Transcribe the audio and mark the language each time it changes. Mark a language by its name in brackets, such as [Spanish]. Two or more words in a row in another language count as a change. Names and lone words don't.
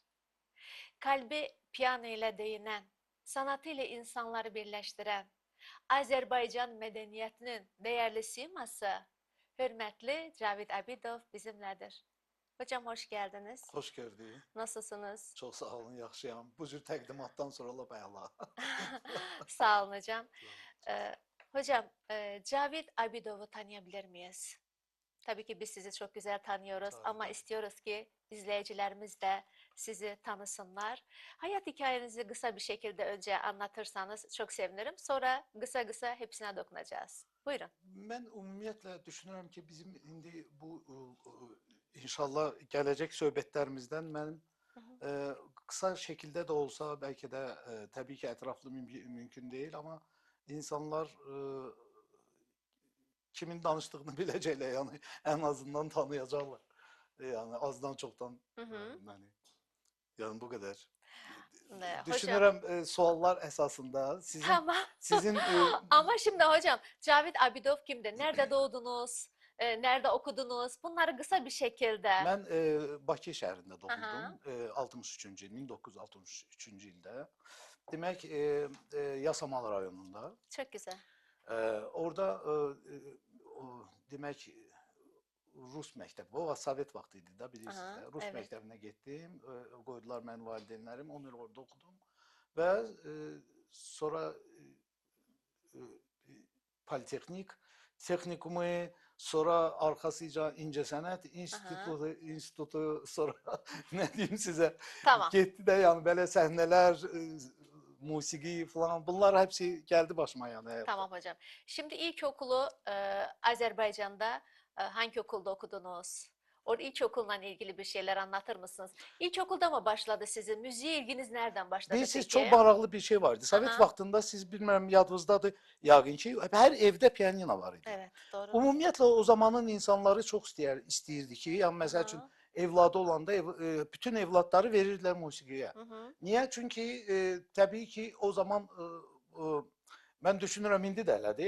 [Turkish] Kalbi piyano ile değinen, sanatıyla insanları birleştiren, Azerbaycan medeniyetinin değerli siması, hürmetli Cavid Abidov bizimledir. Hocam hoş geldiniz. [Azerbaijani] Hoş gördük. Nasılsınız? Çok sağ olun, yaxşıyam. Bu cür təqdimatdan sonra lap əla. [Turkish] Sağ olun hocam. Hocam, Cavid Abidov'u tanıyabilir miyiz? Tabii ki biz sizi çok güzel tanıyoruz Tabii, ama tabii. istiyoruz ki izleyicilerimiz de sizi tanısınlar. Hayat hikayenizi kısa bir şekilde önce anlatırsanız çok sevinirim. Sonra kısa kısa hepsine dokunacağız. Buyurun. [Azerbaijani] Mən ümumiyyətlə düşünürəm ki, bizim indi bu inşallah gələcək söhbətlərimizdən mənim Hı hı. kısa şəkildə də olsa, bəlkə də təbii ki, ətraflı mümkün deyil, amma insanlar kimin danışdığını biləcəklər, yəni ən azından tanıyacaqlar. Yəni azdan çoxdan Hı hı. yəni bu qədər. [Turkish] Hocam, [Azerbaijani] Düşünürəm suallar əsasında [Turkish] tamam. [Azerbaijani] sizin [Turkish] Ama şimdi hocam Cavid Abidov kimdir? Nerede doğdunuz? Nerede okudunuz? Bunları kısa bir şekilde. [Azerbaijani] Mən Bakı şəhərində Aha. doğuldum. 63-cü il, 1963-cü ildə. Demək, Yasamal rayonunda. [Turkish] Çok güzel. [Azerbaijani] Orada demək Rus məktəbi, o Sovet vaxtı idi də bilirsiniz Aha, də. Rus [Turkish] evet. [Azerbaijani] məktəbinə getdim. Qoydular mənim valideynlərim, 10 il orada oxudum. Və sonra Politexnik, texnikumu, sonra arxasıca İncəsənət institutu, sonra nə deyim sizə, [Turkish] Tamam. [Azerbaijani] getdi də yəni belə səhnələr, musiqi falan, bunlar hepsi gəldi başıma yəni həyatda. [Turkish] Tamam hocam. Şimdi ilkokulu Azerbaycan'da hangi okulda okudunuz? Orada ilkokulla ilgili bir şeyler anlatır mısınız? İlkokulda mı başladı sizin? Müziğe ilginiz nereden başladı [Azerbaijani] Bilirsiniz, [Turkish] peki? [Azerbaijani] çok maraqlı bir şey vardı. Sovet Aha. vaxtında siz bilmirəm yadınızdadır yəqin ki, hər evdə pianino var idi. [Turkish] Evet, doğru. [Azerbaijani] Ümumiyyətlə o zamanın insanları çox istəyirdi ki, yəni məsəl üçün Aha. evladı olanda bütün evladları verirdilər musiqiyə. Hı hı. Niyə? Çünki təbii ki o zaman mən düşünürəm indi də elədir.